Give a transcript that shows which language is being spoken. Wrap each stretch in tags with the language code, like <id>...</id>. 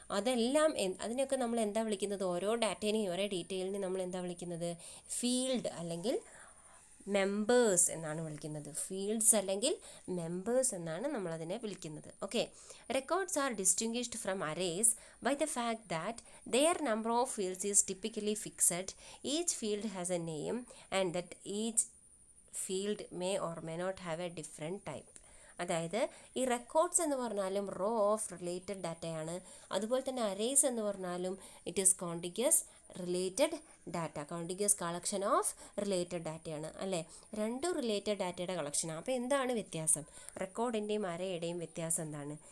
<ml>അതെല്ലാം അതിനൊക്കെ നമ്മൾ എന്താ വിളിക്കുന്നത്? ഓരോ ഡാറ്റേനെയും ഓരോ ഡീറ്റെയിലിനെയും നമ്മൾ എന്താ വിളിക്കുന്നത്? ഫീൽഡ് അല്ലെങ്കിൽ മെമ്പേഴ്സ് എന്നാണ് വിളിക്കുന്നത്. ഫീൽഡ്സ് അല്ലെങ്കിൽ മെമ്പേഴ്സ് എന്നാണ് നമ്മളതിനെ വിളിക്കുന്നത്. Okay.</ml> <en>Records are distinguished from arrays by the fact that their number of fields is typically fixed. Each field has a name and that each field may or may not have a different type.</en> <ml>അതായത് ഈ records എന്ന് പറഞ്ഞാലും row of related ഡാറ്റയാണ്. അതുപോലെ തന്നെ arrays എന്ന് പറഞ്ഞാലും</ml> <en>it is contiguous related data,</en> <ml>contiguous collection of related ഡാറ്റയാണ് അല്ലേ? രണ്ടും റിലേറ്റഡ് ഡാറ്റയുടെ കളക്ഷനാണ്. അപ്പോൾ എന്താണ് വ്യത്യാസം? റെക്കോർഡിൻ്റെയും അറേയുടെയും വ്യത്യാസം എന്താണ്?</ml>